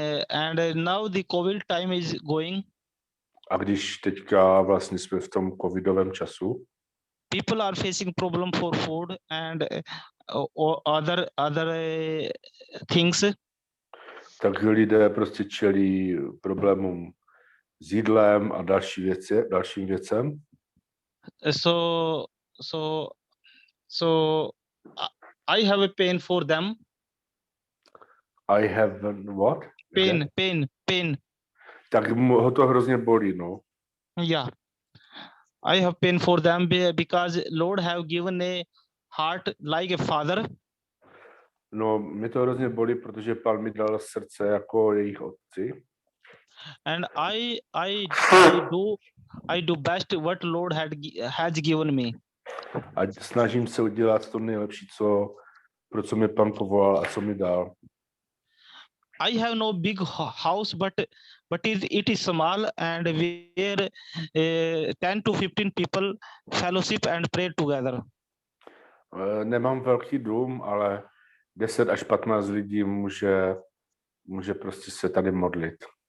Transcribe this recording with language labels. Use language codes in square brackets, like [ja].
[en] and now the COVID time is going, [cs] A když teďka vlastně jsme v tom covidovém času, [en] people are facing problem for food and or other things. [cs] tak lidé prostě čelí problémům s jídlem a dalším věcem. [en] So I have a pain for them. I have what? Pain. [cs] Tak ho to hrozně bolí, no. [en] Yeah, I have pain for them because Lord have given a heart like a father. [cs] No, mě to hrozně bolí, protože Pán mi dal srdce jako jejich otci. [en] And I do best what Lord has given me. [cs] A snažím se udělat to nejlepší, pro co mě Pán povolal a co mi dal. [en] I have no big house, but it is small, and where 10 to 15 people fellowship and pray together. [cs] Nemám velký dům, ale 10 až 15 lidí může prostě se tady modlit.